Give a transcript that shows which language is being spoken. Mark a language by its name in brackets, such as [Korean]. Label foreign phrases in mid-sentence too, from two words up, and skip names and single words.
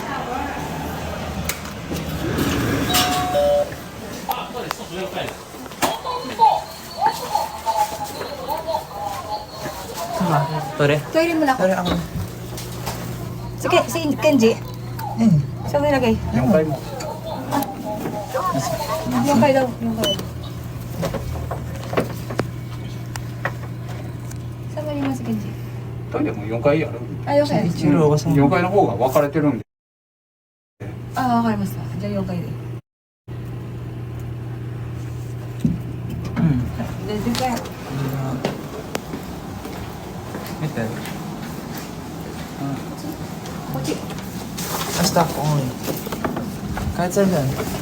[Filipino] Pare. Kainin mo na ako. Pare ako. Sige, si Kenji. Saan mo nilagay? Yung kay mo. Yung kayo daw. Yung kayo. Saan mo nilagay si Kenji? [Japanese] トイレも4階やろ。 [Filipino] Ayaw kayo. [Japanese] 4 階の方が分かれてるんで。 [Filipino] Ah, okay, basta. Diyan yung kayo. Diyan kayo. Ito. Kuchi. Basta ako. Kahit saan lang.